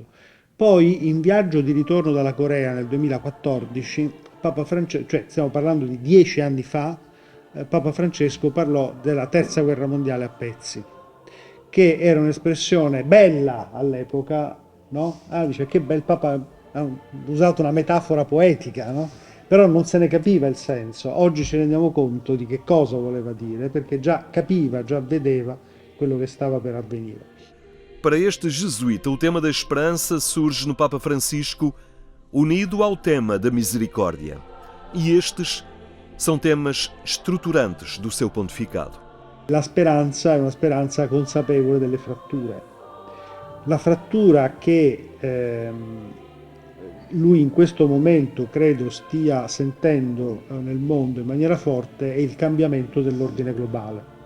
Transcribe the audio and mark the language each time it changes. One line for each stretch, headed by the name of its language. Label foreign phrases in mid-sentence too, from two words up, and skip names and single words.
Italian: Poi in viaggio di ritorno dalla Corea nel 2014, Papa Francesco, cioè stiamo parlando di 10 anni fa, Papa Francesco parlò della terza guerra mondiale a pezzi, che era un'espressione bella all'epoca, no? Dice che bel Papa ha usato una metafora poetica, no? Però non se ne capiva il senso. Oggi ci rendiamo conto di che cosa voleva dire, perché già capiva, già vedeva quello che stava per avvenire.
Portuguese: Para este jesuíta, o tema da esperança surge no Papa Francisco unido ao tema da misericórdia. E estes são temas estruturantes do seu pontificado.
Italian: La speranza è una speranza consapevole delle fratture. La frattura che lui in questo momento credo stia sentendo nel mondo in maniera forte è il cambiamento dell'ordine globale.